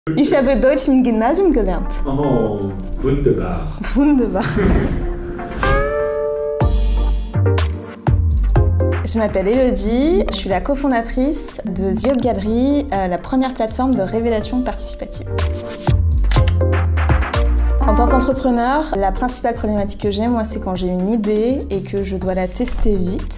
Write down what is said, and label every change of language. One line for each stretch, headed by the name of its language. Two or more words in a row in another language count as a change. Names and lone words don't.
German: Ich habe Deutsch im Gymnasium gelernt. Oh, wunderbar. Wunderbar.
French: Je m'appelle Elodie, je suis la cofondatrice de The Up Gallery, la première plateforme de révélation participative. En tant qu'entrepreneur, la principale problématique que j'ai, moi, c'est quand j'ai une idée et que je dois la tester vite.